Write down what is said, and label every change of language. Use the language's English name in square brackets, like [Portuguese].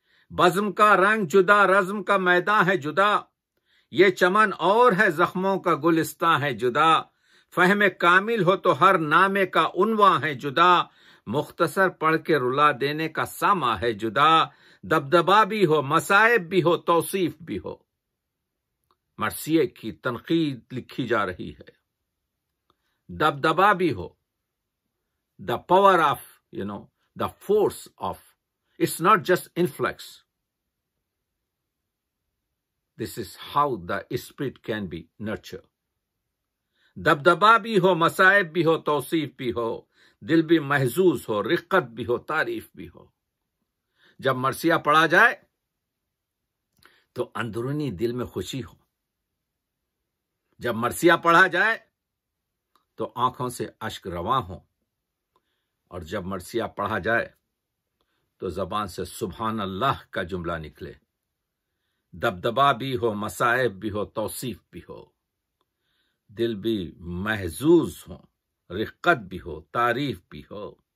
[Urdu] بزم کا رنگ جدا، رزم کا میدان ہے جدا، یہ چمن اور ہے زخموں کا گلستان ہے جدا، فہم کامل ہو تو ہر نامے کا عنوان ہے جدا، مختصر پڑھ کے رلا دینے کا ساما ہے جدا، دبدبا بھی ہو، مصائب بھی ہو، توصیف بھی ہو۔ مرثیے کی تنقید لکھی جا رہی ہے، دبدبا بھی ہو، [English] the power of, the force of, it's not just influx. This is how the spirit can be nurtured. [Urdu] دبدبا بھی ہو، مصائب بھی ہو، توصیف بھی ہو، دل بھی محظوظ ہو، رقت بھی ہو، تعریف بھی ہو۔ جب مرثیہ پڑھا جائے تو اندرونی دل میں خوشی ہو، جب مرثیہ پڑھا جائے تو آنکھوں سے اشک رواں ہوں، اور جب مرثیہ پڑھا جائے تو زبان سے سبحان اللہ کا جملہ نکلے، دبدبا بھی ہو، مصائب بھی ہو، توصیف بھی ہو، دل بھی محظوظ ہو، رقت بھی ہو، تعریف بھی ہو۔